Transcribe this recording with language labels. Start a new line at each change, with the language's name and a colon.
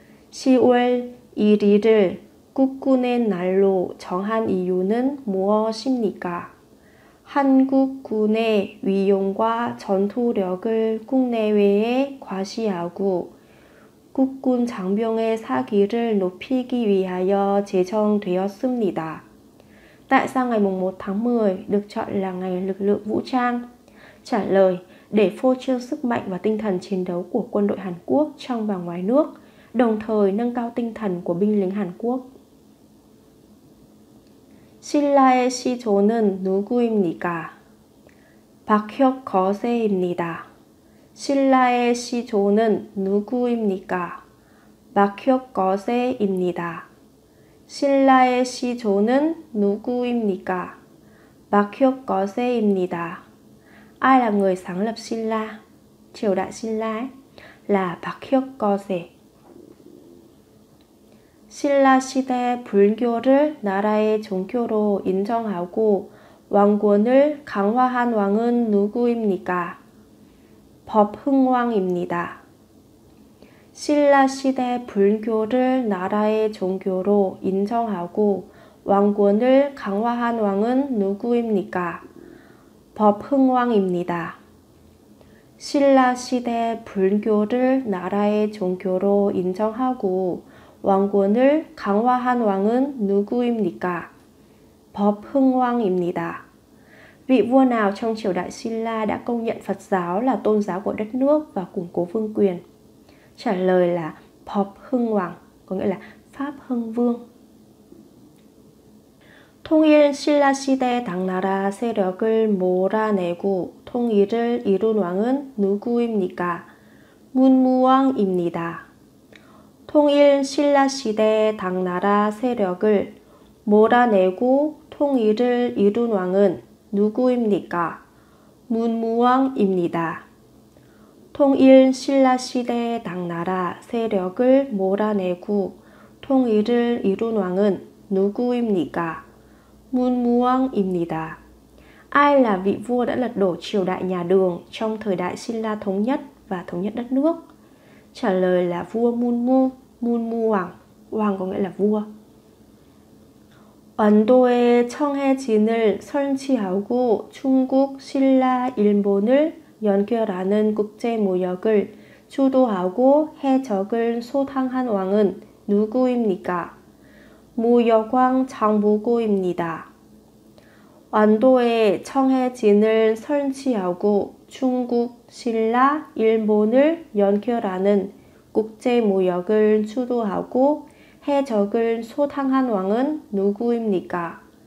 Korean: 10월 1일을 국군의 날로 정한 이유는 무엇입니까? 한국군의 위용과 전투력을 국내외에 과시하고 국군 장병의 사기를 높이기 위하여 제정되었습니다.
Vietnamese: Tại sao ngày 1 tháng 10 được chọn là ngày lực lượng vũ trang? Trả lời, để phô trương sức mạnh và tinh thần chiến đấu của quân đội Hàn Quốc trong và ngoài nước, đồng thời nâng cao tinh thần của binh lính Hàn Quốc.
Korean: 신라의 시조는 누구입니까? 박혁 거세입니다. 신라의 시조는 누구입니까? 박혁 거세입니다. 신라의 시조는 누구입니까? 박혁 거세입니다.
Vietnamese: Ai là người sáng lập 신라? Triều đại 신라 ấy, là 박혁 거세.
Korean: 신라 시대 불교를 나라의 종교로 인정하고 왕권을 강화한 왕은 누구입니까? 법흥왕입니다. 신라 시대 불교를 나라의 종교로 인정하고 왕권을 강화한 왕은 누구입니까? 법흥왕입니다. 신라 시대 불교를 나라의 종교로 인정하고 왕권을 강화한 왕은 누구입니까? 법흥왕입니다.
Vietnamese: Vị vua nào trong triều đại Xin La đã công nhận Phật giáo là tôn giáo của đất nước và củng cố vương quyền? Trả lời là Pháp Hưng Hoàng, có nghĩa là Pháp Hưng Vương.
Korean: 통일 신라 시대 당나라 세력을 몰아내고 통일을 이룬 왕은 누구입니까? 문무왕입니다. 통일 신라 시대 당나라 세력을 몰아내고 통일을 이룬 왕은 누구입니까? 문무왕입니다. 통일 신라 시대 당나라 세력을 몰아내고 통일을 이룬 왕은 누구입니까? 문무왕입니다.
Vietnamese: Ai là vị vua đã lật đổ triều đại nhà Đường trong thời đại Xin La thống nhất và thống nhất đất nước? Trả lời là vua Munmu, Munmu Hoàng. Hoàng có nghĩa là vua.
Korean: 완도에 청해진을 설치하고 중국, 신라, 일본을 연결하는 국제무역을 주도하고 해적을 소탕한 왕은 누구입니까? 무역왕 장보고입니다. 완도에 청해진을 설치하고 중국, 신라, 일본을 연결하는 국제무역을 주도하고 해적을 소탕한 왕은 누구입니까?